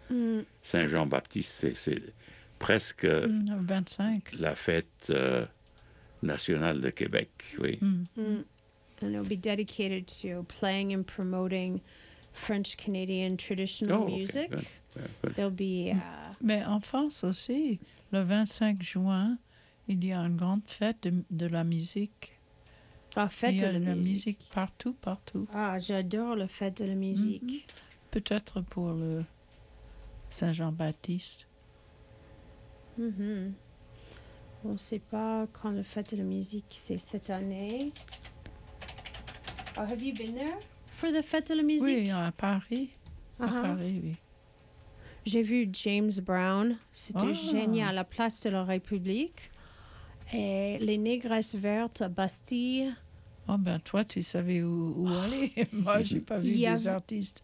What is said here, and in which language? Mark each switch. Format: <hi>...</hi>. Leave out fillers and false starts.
<fr>Saint-Jean-Baptiste, c'est presque 25. La fête... National de Québec, oui.</fr> <en>And it'll be dedicated to playing and promoting French-Canadian traditional music. Okay. There'll be...</en> <fr>Mais en France aussi, le 25 juin, il y a une grande fête de la musique. La fête de la musique. Il y a la musique partout, partout. Ah, j'adore la fête de la musique. Mm-hmm. Peut-être pour le Saint-Jean-Baptiste. Mm-hmm. On ne sait pas quand le fête de la musique c'est cette année.</fr> <en>Oh, have you been there for the fête de la musique?</en> <fr>Oui, à Paris. Uh-huh. À Paris, oui. J'ai vu James Brown. C'était génial. À la place de la République. Et les négresses vertes à Bastille. Oh, ben toi, tu savais où aller. Moi, je n'ai pas vu des artistes.</fr>